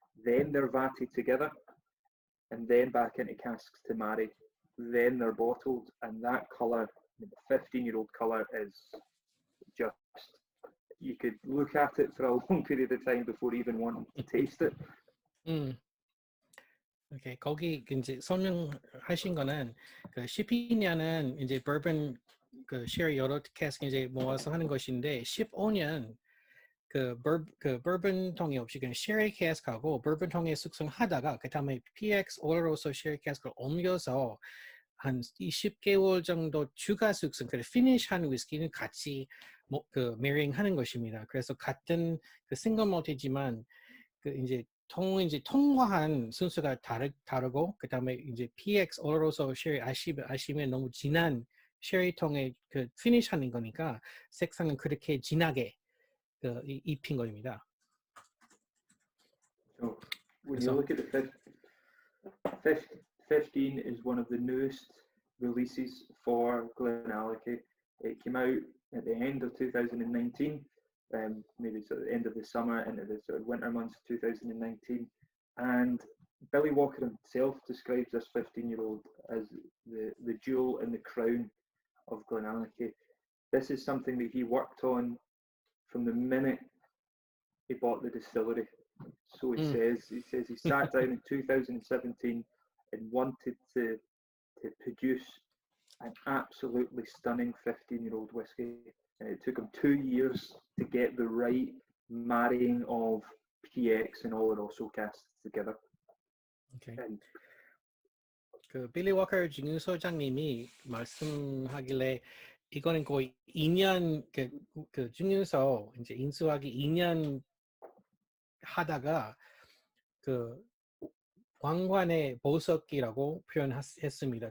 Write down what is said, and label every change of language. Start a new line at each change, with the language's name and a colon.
English: Then they're vatted together and then back into casks to marry. Then they're bottled, and that colour, the 15-year-old colour, is just, you could look at it for a long period of time before even wanting to taste it.
Korean: Okay, 거기 이제 설명하신 거는 그 12년은 이제 bourbon 그 sherry 여러 캐스크 이제 모아서 하는 것인데 15년 그 bourbon 통에 없이 그냥 sherry cask하고 bourbon 통에 숙성하다가 그 다음에 PX Oloroso sherry cask를 옮겨서 한 20개월 정도 추가 숙성, 그 피니시한 위스키는 같이 그 marrying 하는 것입니다. 그래서 같은 그 싱글 몰트지만 그 이제 통과한 순서가 다르고 그 다음에 이제 PX Oloroso sherry 아시면 너무 진한 sherry 통에 그 피니시하는 거니까 색상은 그렇게 진하게 입힌 겁니다.
English: So when you look at the 15 is one of the newest releases for GlenAllachie. It came out at the end of 2019, maybe sort of the end of the summer into the sort of winter months of 2019. And Billy Walker himself describes this 15-year-old as the jewel in the crown of GlenAllachie. This is something that he worked on from the minute he bought the distillery. So he says he sat down in 2017 and wanted to produce an absolutely stunning 15-year-old whiskey. And it took him 2 years to get the right marrying of PX and Oloroso casks together. Okay.
Korean: 그 빌리 워커 증류소장님이 말씀하길래 이거는 거의 2년 그 증류소 이제 인수하기 2년 하다가 그 왕관의 보석이라고 표현했습니다.